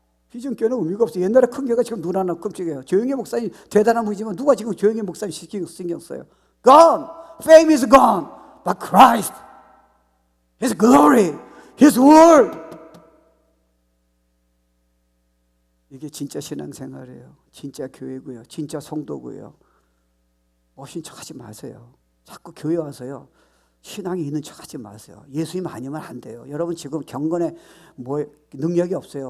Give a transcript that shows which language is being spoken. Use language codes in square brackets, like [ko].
[ko] 비전교회는 의미가 없어요. 옛날에 큰 교회가 지금 눈 하나 끔찍해요. 조영희 목사님 대단한 분이지만 누가 지금 조영희 목사님 신경 써요? [en] Gone. Fame is gone. But Christ, His glory, His word. [ko] 이게 진짜 신앙생활이에요. 진짜 교회고요, 진짜 성도고요. 멋진 척하지 마세요. 자꾸 교회 와서요 신앙이 있는 척하지 마세요. 예수님 아니면 안 돼요. 여러분 지금 경건에 능력이 없어요.